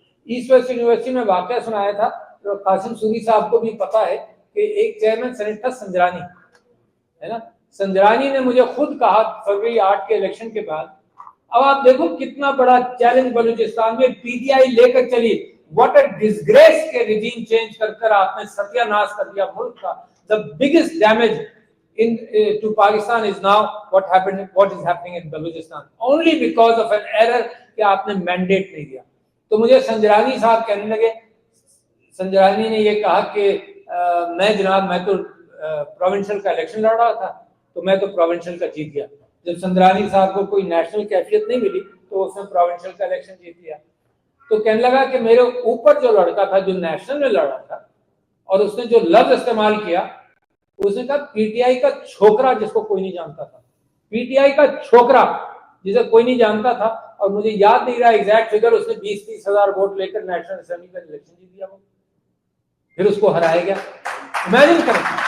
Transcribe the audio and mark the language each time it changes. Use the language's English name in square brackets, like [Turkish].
[Urdu] East west university میں واقعہ سنایا تھا, تو قاسم سوری صاحب کو بھی پتا ہے کہ ایک چیئرمین سینٹ تھا سنجرانی, ہے نا. سنجرانی نے مجھے خود کہا فروری 8 کے الیکشن کے بعد, اب آپ دیکھو کتنا بڑا چیلنج بلوچستان میں پی ٹی آئی لے کر چلی, [English] what a disgrace [Urdu] کے ریجیم چینج کر کر آپ نے ستیہ ناش کر دیا ملک کا. [English] The biggest damage to Pakistan is now what is happening in Balochistan, only because of an error [Urdu] کہ آپ نے مینڈیٹ نہیں دیا. تو مجھے سنجرانی صاحب کہنے لگے, سنجرانی نے یہ کہا کہ میں جناب میں تو پروونشل کا الیکشن لڑ رہا تھا, تو میں تو پروونشل کا جیت گیا. جب سنجرانی صاحب کو کوئی نیشنل کیفیت نہیں ملی تو اس نے پروونشل کا الیکشن جیت لیا. تو کہنے لگا کہ میرے اوپر جو لڑکا تھا جو نیشنل میں لڑ رہا تھا, اور اس نے جو لفظ استعمال کیا, اس نے کہا پی ٹی آئی کا چھوکرا جس کو کوئی نہیں جانتا تھا, پی ٹی آئی کا چھوکرا جسے کوئی نہیں جانتا تھا, اور مجھے یاد نہیں رہا ایگزیکٹ فگر, اس نے 20-30 ہزار ووٹ لے کر نیشنل اسمبلی کا الیکشن جیت دیا, وہ پھر اس کو ہرایا گیا. امیجن کریں.